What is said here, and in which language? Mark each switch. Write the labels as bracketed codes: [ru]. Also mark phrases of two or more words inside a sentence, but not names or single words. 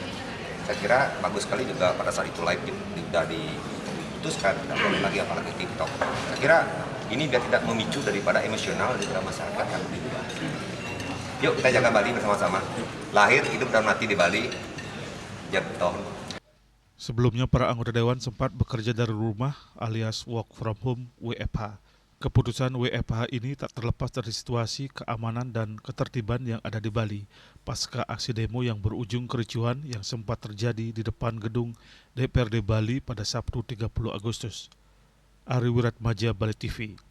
[id] Saya kira bagus sekali juga pada saat itu live sudah diputuskan, tidak boleh lagi apalagi TikTok. Saya kira ini biar tidak memicu daripada emosional daripada masyarakat yang berubah. Yuk kita jaga Bali bersama-sama. Lahir, hidup, dan mati di Bali. Jatuh. Sebelumnya para anggota Dewan sempat bekerja dari rumah alias [en] work from home [id] (WFH). Keputusan WFH ini tak terlepas dari situasi keamanan dan ketertiban yang ada di Bali pasca aksi demo yang berujung kericuhan yang sempat terjadi di depan gedung DPRD Bali pada Sabtu 30 Agustus. Ari Wiratmaja, Bali TV.